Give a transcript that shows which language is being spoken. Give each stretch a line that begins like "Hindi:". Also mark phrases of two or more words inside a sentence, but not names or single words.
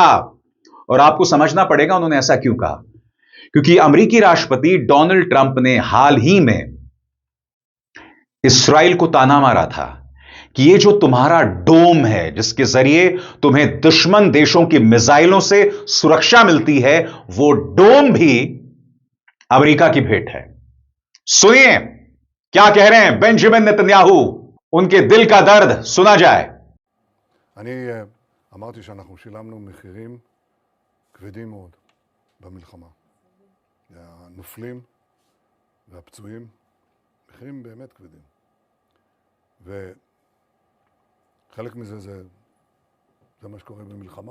Hindi: और आपको समझना पड़ेगा उन्होंने ऐसा क्यों कहा, क्योंकि अमेरिकी राष्ट्रपति डोनाल्ड ट्रंप ने हाल ही में इस्राएल को ताना मारा था कि ये जो तुम्हारा डोम है, जिसके जरिए तुम्हें दुश्मन देशों की मिसाइलों से सुरक्षा मिलती है, वो डोम भी अमेरिका की भेंट है। सुनिए क्या कह रहे हैं बेंजामिन नेतन्याहू, उनके दिल का दर्द सुना जाए।
Hebrew: אני אמרתי שאנחנו שילמנו מחירים כבדים מאוד במלחמה. הנופלים והפצועים, מחירים באמת כבדים. וחלק מזה זה מה שקורה במלחמה.